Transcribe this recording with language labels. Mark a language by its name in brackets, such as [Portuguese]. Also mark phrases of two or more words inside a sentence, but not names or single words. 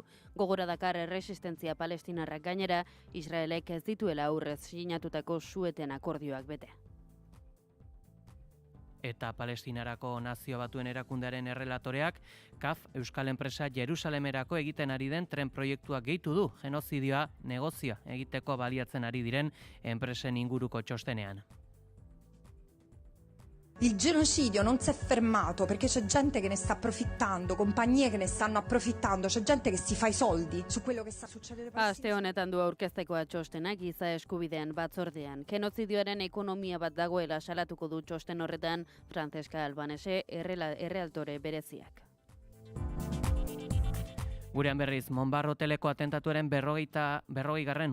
[Basque] Gogora dakar erresistentzia palestinarrak gainera, Israelek ez dituela aurrez sinatutako sueten akordioak bete. Eta Palestinarako Nazio Batuen Erakundearen errelatoreak, KAF Euskal Enpresa Jerusalemerako egiten ari den tren proiektua gehitu du, genozidioa negozioa egiteko baliatzen ari diren enpresen inguruko txostenean. [Italian] Il genocidio non si è fermato perché c'è gente che ne sta approfittando, compagnie che ne stanno approfittando, c'è gente che si fa i soldi su quello che sta succedendo. [Basque] Aste honetan du aurkeztekoa txostena giza eskubideen batzordean. Genozidioaren ekonomia bat dagoela salatuko du txosten horretan Francesca Albanese errealtore bereziak. Gurean berriz, Monbar hoteleko atentatuaren 40.